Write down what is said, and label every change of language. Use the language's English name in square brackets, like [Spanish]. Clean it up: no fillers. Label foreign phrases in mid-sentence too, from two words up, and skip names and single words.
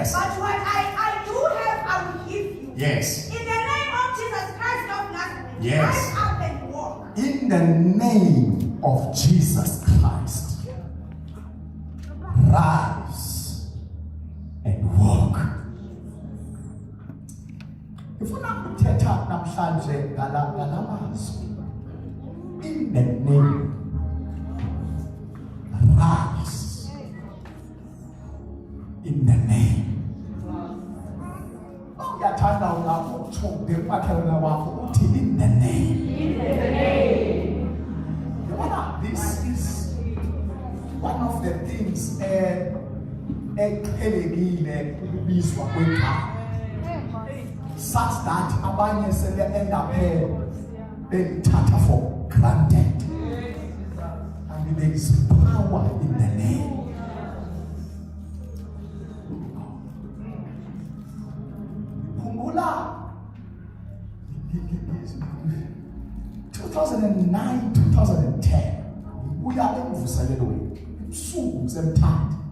[English] but what I do have I will give you. Yes. In the name of Jesus Christ of Nazareth, Yes. rise up and walk." In the name of Jesus Christ, rise and walk. [Xhosa] Ifuna ukuthetha namhlanje ngalamazwi. [English] In the name, rise. In the name. [Xhosa] Uyathanda ukutsho ngemakhelwane wakho uthi [English] in the name. This is one of the things [Xhosa] eqhelekile ukubizwa kwegama, [English] such that [Xhosa] abanye sele [English] end up belithatha for granted. And there is power in the name. [Xhosa] Khumbula 2009, 2010, uya emvuselelweni usuku semthatha.